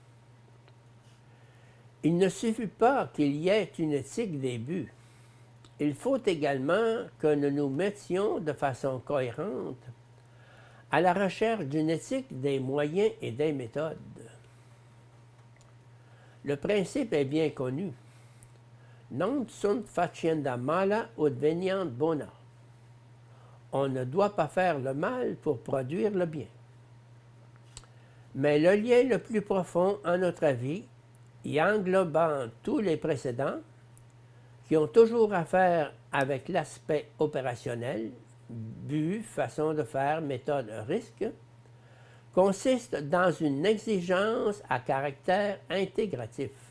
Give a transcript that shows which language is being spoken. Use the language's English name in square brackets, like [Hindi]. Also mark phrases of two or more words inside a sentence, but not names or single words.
[French] Il ne suffit pas qu'il y ait une éthique des buts. Il faut également que nous nous mettions de façon cohérente à la recherche d'une éthique des moyens et des méthodes. Le principe est bien connu. [Latin] Non sunt facienda mala ut veniant bona. [French] On ne doit pas faire le mal pour produire le bien. Mais le lien le plus profond, à notre avis, y englobant tous les précédents, qui ont toujours affaire avec l'aspect opérationnel, but, façon de faire, méthode, risque, consiste dans une exigence à caractère intégratif.